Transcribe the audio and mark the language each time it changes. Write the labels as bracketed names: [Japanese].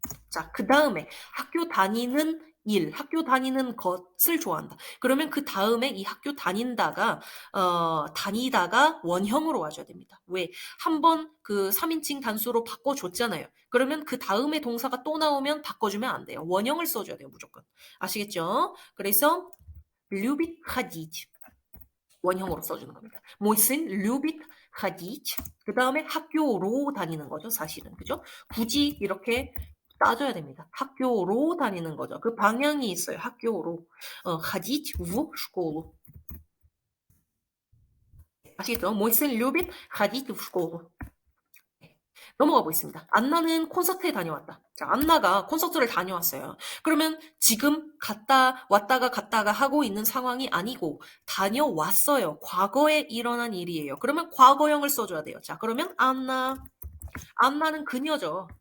[Korean] 자, 그 다음에 학교 다니는 일, 학교 다니는 것을 좋아한다. 그러면 그 다음에 이 학교 다닌다가 다니다가 원형으로 와줘야 됩니다. 왜? 한번 그 3인칭 단수로 바꿔줬잖아요. 그러면 그 다음에 동사가 또 나오면 바꿔주면 안 돼요. 원형을 써줘야 돼요, 무조건. 아시겠죠? [Russian] 그래서 любит ходить. [Korean] 원형으로 써주는 겁니다. [Russian] Мой сын любит ходить. [Korean] 그 다음에 학교로 다니는 거죠, 사실은. 그죠? 굳이 이렇게 따져야 됩니다. 학교로 다니는 거죠. 그 방향이 있어요. 학교로. [Russian] ходить в школу. [Korean] 아시겠죠? [Russian] Мой сын любит ходить в школу. [Korean] 넘어가 보겠습니다. 안나는 콘서트에 다녀왔다. 자, 안나가 콘서트를 다녀왔어요. 그러면 지금 왔다가 갔다가 하고 있는 상황이 아니고 다녀왔어요. 과거에 일어난 일이에요. 그러면 과거형을 써줘야 돼요. 자, 그러면 안나는 그녀죠.